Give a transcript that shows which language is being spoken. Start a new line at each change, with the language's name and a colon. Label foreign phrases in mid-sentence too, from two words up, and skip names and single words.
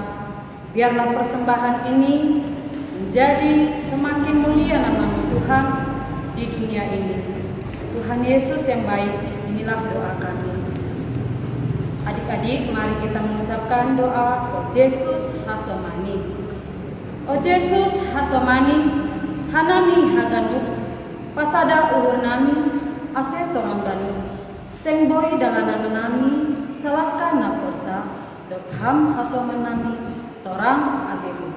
Indonesian: Biarlah persembahan ini menjadi semakin mulia nama Tuhan di dunia ini. Tuhan Yesus yang baik, inilah doa kami. Adik-adik, mari kita mengucapkan doa O Yesus Hasomani.
Batak Simalungun: O Yesus Hasomani, hanami haganu, pasada uhur nami, ase torang ganu, seng boy dalanan nami, salahkan naptorsa, dopham hasoman nami, torang age huja.